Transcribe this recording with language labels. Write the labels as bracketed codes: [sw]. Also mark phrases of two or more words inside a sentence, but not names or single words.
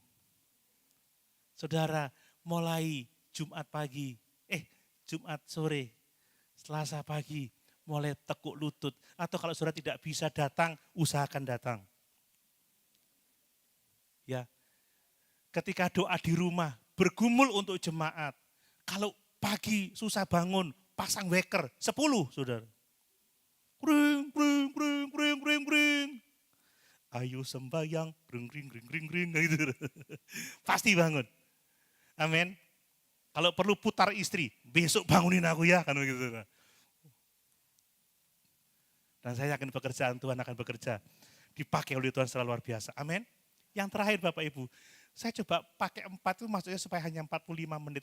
[id] Saudara mulai Jumat pagi, Jumat sore, Selasa pagi, mulai tekuk lutut. Atau kalau saudara tidak bisa datang, usahakan datang. Ya. Ketika doa di rumah, bergumul untuk jemaat. Kalau pagi susah bangun, pasang weker, 10 saudara. Kring, kring, kring, kring, kring, kring. Ayo sembahyang, kring, kring, kring, kring, kring. Gitu. Pasti bangun. Amin. Kalau perlu putar istri, besok bangunin aku ya. Kan gitu. Dan saya yakin pekerjaan Tuhan akan bekerja. Dipakai oleh Tuhan secara luar biasa. Amin. Yang terakhir Bapak Ibu, saya coba pakai 4 itu maksudnya supaya hanya 45 menit.